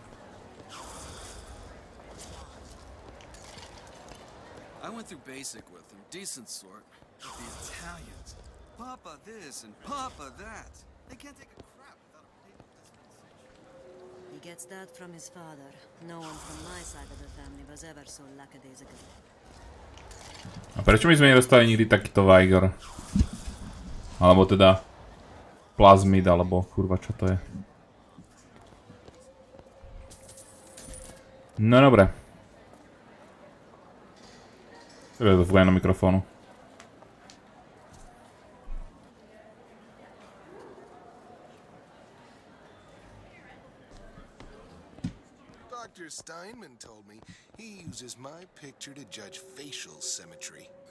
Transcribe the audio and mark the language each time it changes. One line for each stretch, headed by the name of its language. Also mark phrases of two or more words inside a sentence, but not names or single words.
English: I went through basic with them, decent sort. But the Italians, Papa this and Papa that. They can't take a crap without a papal dispensation. He gets that from his father. No one from my side of the family was ever so lackadaisical.
Slovak: A prečo my sme nedostali nikdy takýto Vigor? Alebo teda Plasmid, alebo kurva, čo to je? No dobre. Tebe to funguje na mikrofónu.
English: Dr. Steinman told me he uses my picture to judge facial symmetry.